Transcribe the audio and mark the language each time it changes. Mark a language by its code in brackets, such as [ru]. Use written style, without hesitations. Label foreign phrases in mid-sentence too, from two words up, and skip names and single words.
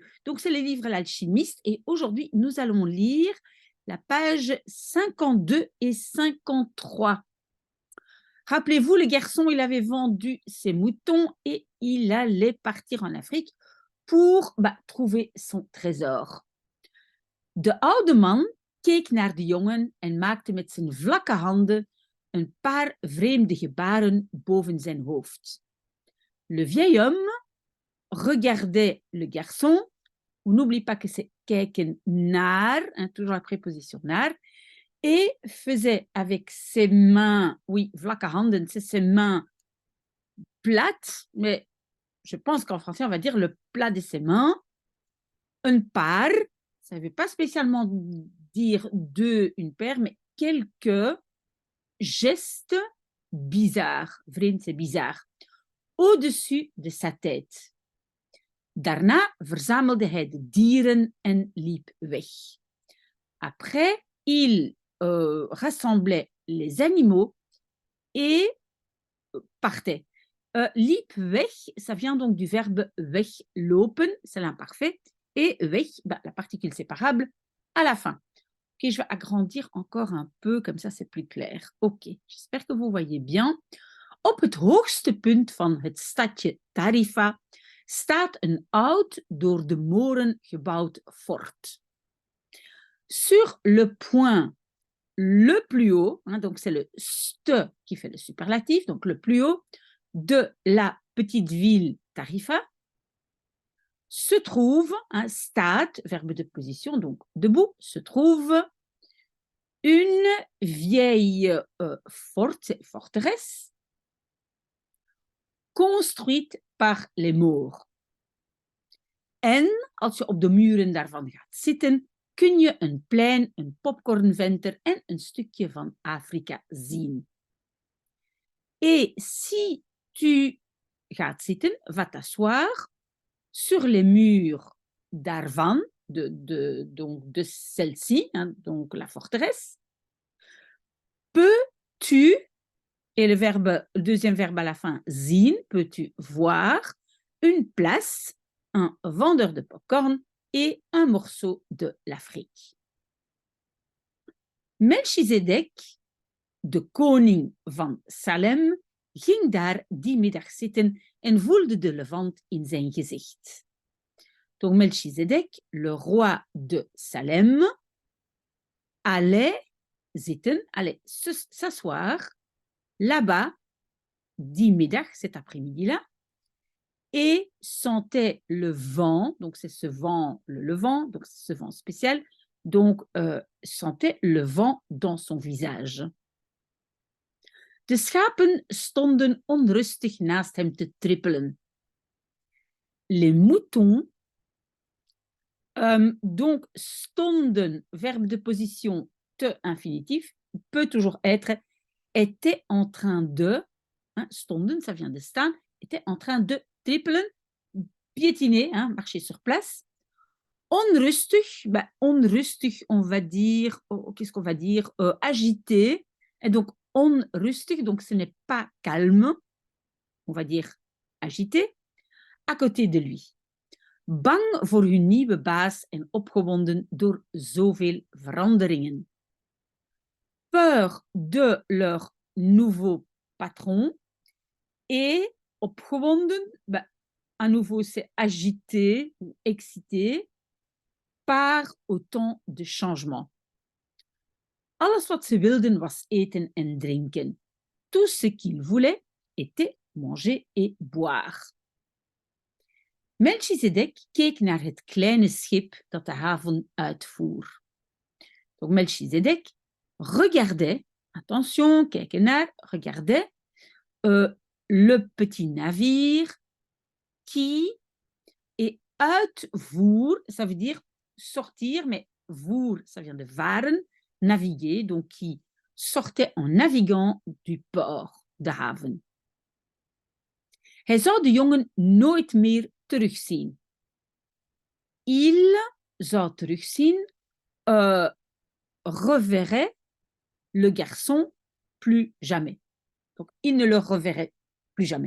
[fr] Donc, c'est le livre L'Alchimiste et aujourd'hui, nous allons lire la page 52 et 53. Rappelez-vous, le garçon, il avait vendu ses moutons et il allait partir en Afrique pour trouver son trésor. [nl] De oude man keek naar de jongen en maakte met zijn vlakke handen een paar vreemde gebaren boven zijn hoofd. [fr] Le vieil homme regardait le garçon. On n'oublie pas que c'est [nl] kijken naar, [fr] toujours la préposition naar, et faisait avec ses mains, oui, [nl] vlakke handen, [fr] c'est ses mains plates, mais je pense qu'en français, on va dire le plat de ses mains, un paar, ça ne veut pas spécialement dire deux, une paire, mais quelques gestes bizarres, vreemd, c'est bizarre, au-dessus de sa tête. [nl] Daarna verzamelde hij de dieren en liep weg. [fr] Après, il rassemblait les animaux et partait. [nl] Liep weg, [fr] ça vient donc du verbe weglopen, c'est l'imparfait, et weg, la particule séparable, à la fin. Ok, je vais agrandir encore un peu, comme ça c'est plus clair. Ok, j'espère que vous voyez bien. [nl] Op het hoogste punt van het stadje Tarifa staat een oud, door de moren gebouwd fort. [fr] Sur le point le plus haut, donc c'est le ste qui fait le superlatif, donc le plus haut de la petite ville Tarifa, se trouve, staat, verbe de position, donc debout, se trouve une vieille forteresse construite par les Maures. [nl] En als je op de muren daarvan gaat zitten, kun je een plein, een popcornventer en een stukje van Afrika zien. [fr] Et si tu [nl] gaat zitten, [fr] va t'asseoir sur les murs d'Arvan, donc de celle-ci, donc la forteresse, peux-tu, et le deuxième verbe à la fin, zien, peux-tu voir une place, un vendeur de popcorn et un morceau de l'Afrique. [nl] Melchizedek, de koning van Salem, ging daar die middag zitten en voelde de levant in zijn gezicht. [fr] Donc Melchizedek, le roi de Salem, allait zitten, allait s'asseoir là-bas, [nl] die middag, [fr] cet après-midi-là, et sentait le vent, donc c'est ce vent, le levant, donc c'est ce vent spécial, donc sentait le vent dans son visage. [nl] De schapen stonden onrustig naast hem te trippelen. [fr] Les moutons, donc stonden, verbe de position te infinitif, peut toujours être, était en train de, stonden, ça vient de staan, était en train de trippelen, piétiner, marcher sur place. [nl] Onrustig, onrustig, [fr] on va dire, qu'est-ce qu'on va dire, agité, et donc onrustig, donc ce n'est pas calme, on va dire agité, à côté de lui. [nl] Bang voor hun nieuwe baas en opgewonden door zoveel veranderingen. [fr] Peur de leur nouveau patron et opgewonden, à nouveau c'est agité ou excité par autant de changements. [nl] Alles wat ze wilden was eten en drinken. [fr] Tout ce qu'ils voulaient était manger et boire. [nl] Melchizedek keek naar het kleine schip dat de haven uitvoer. [fr] Donc Melchizedek regardait, attention, [nl] kijken naar, [fr] regardait le petit navire qui est uitvoer, ça veut dire sortir, mais voer, ça vient de varen, naviguer, donc qui sortait en naviguant du port. [nl] de haven. Hij zou de jongen nooit meer terugzien. Il zou terugzien, [fr] reverrait le garçon plus jamais. Donc, il ne le reverrait plus jamais.